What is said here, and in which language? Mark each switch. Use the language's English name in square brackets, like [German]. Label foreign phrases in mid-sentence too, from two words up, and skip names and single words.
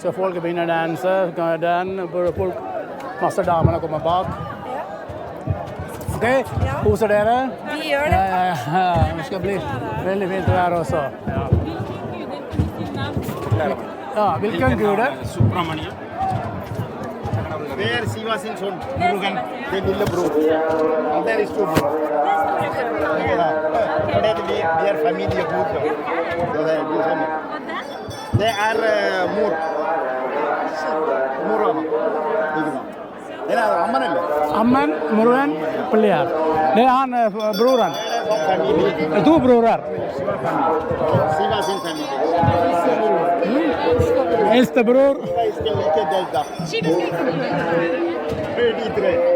[Norwegian] Så folk begynner å danse, masse damene kommer bak. Ja. Ok, Ja. koser dere? Vi gjør det. Ja, det skal bli veldig fint vær også. Ja, hvilken gud er? Subramania. [English] There Shiva Singh son Murugan, the little bro. And there is two bro. Today we are family of Murugan. They are Mur. Murama. They are Ammanelle. [Norwegian] Amman, Murugan, Pulliar. Det er han broren. Family. To brorer. Shiva Singh family. Eldste bror. [English] Shiva is the like Delta. 83.